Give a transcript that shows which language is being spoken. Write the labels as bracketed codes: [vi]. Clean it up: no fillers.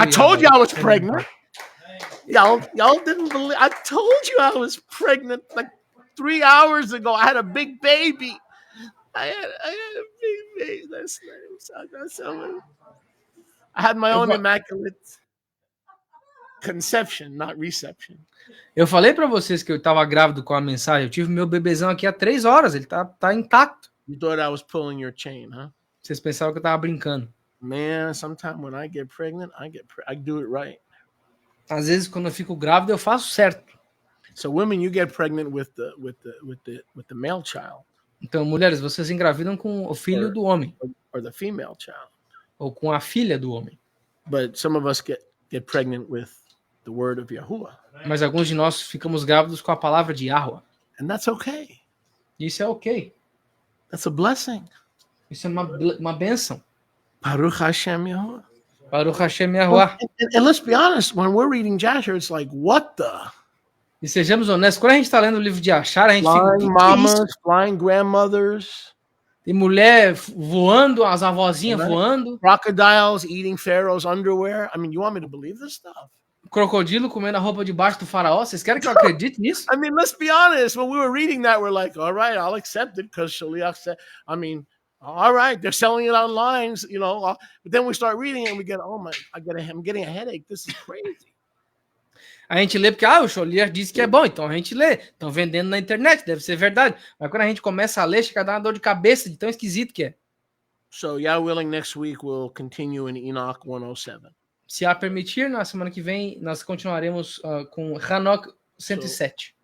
[en] I told you I was pregnant. Y'all didn't believe. I told you I was pregnant like 3 hours ago. I had a big baby. I had a big baby. That's nice. I had my own immaculate conception, not reception. [pt] Eu falei para vocês que eu estava grávido com a mensagem. Eu tive meu bebezão aqui há 3 horas. Ele tá intacto. [en] You thought I was pulling your chain, huh? [pt] Vocês pensavam que eu tava brincando. [en] Man, sometimes when I get pregnant, I do it right. [pt] Às vezes, quando eu fico grávido, eu faço certo. [en] So women, you get pregnant with the male child. [pt] Então, mulheres, vocês engravidam com o filho do homem. [en] Or the female child. [pt] Ou com a filha do homem. [en] But some of us get pregnant with the word of Yahuwah. [pt] Mas alguns de nós ficamos grávidos com a palavra de Yahuwah. [en] And that's okay. [pt] Isso é ok. [en] That's a blessing. [pt] Isso é uma bênção. [he] Baruch Hashem Yahuwah. Baruch Hashem Yahuwah. [en] And let's be honest, when we're reading Jasher, it's like, what the? [pt] E sejamos honestos, quando a gente está lendo o livro de Achar, a gente [en] flying [pt] fica... [en] mamas, flying grandmothers. [pt] Tem mulher voando, as avózinhas voando. [en] Crocodiles eating Pharaoh's underwear. I mean, you want me to believe this stuff? [pt] Crocodilo comendo a roupa debaixo do faraó. Vocês querem que eu acredite nisso? [en] I mean, let's be honest. When we were reading that, we're like, all right, I'll accept it because Shaliach said, I mean, all right, they're selling it online, you know. But then we start reading it and we get, oh my, I'm getting a headache. This is crazy. [pt] A gente lê porque, o Sholiach disse que é bom, então a gente lê. Estão vendendo na internet, deve ser verdade. Mas quando a gente começa a ler, chega a dar uma dor de cabeça de tão esquisito que é. [en] So, Yah willing, next week we'll continue in Enoch 107. [pt] Se a permitir, na semana que vem, nós continuaremos com Enoch 107.